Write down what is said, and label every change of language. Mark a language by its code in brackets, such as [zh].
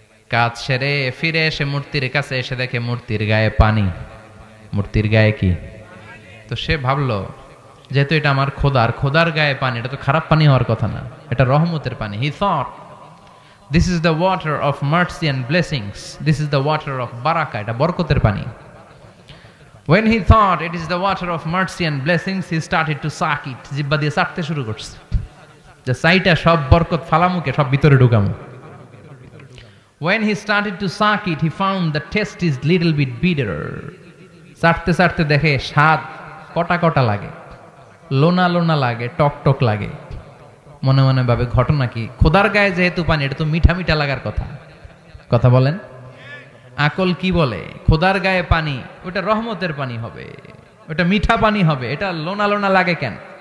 [bn] কাজ সেরে ফিরে এসে মূর্তির কাছে এসে দেখে মূর্তির গায়ে পানি। মূর্তির গায়ে কি? তো সে ভাবলো, যেহেতু এটা আমার খোদার গায়ে পানি, এটা তো খারাপ পানি হওয়ার কথা না, এটা রহমতের পানি। [en] He thought this is the water of mercy and blessings, this is the water of বারাকা, এটা বরকতের পানি। When he thought it is the water of mercy and blessings, he started to suck it. [bn] জিহ্বা দিয়ে চাটতে শুরু করছে, যে সাইটা সব বরকত ফালামুকে সব ভিতরে ঢুকামু। [en] When he started to suck it, he found the taste is little bit bitter. [bn] চাটতে চাটতে দেখে স্বাদ কটা কটা লাগে, লোনা লোনা লাগে, টক টক লাগে। মনে মনে ভাবে ঘটনা কি, খোদার গায়ে যেহেতু পানি, এটা তো মিঠা মিঠা লাগার কথা। কথা বলেন, আকল কি বলে? খোদার গায়ে পানি, ওটা রহমতের পানি হবে, ওটা মিঠা পানি হবে, এটা লোনা লোনা লাগে কেন?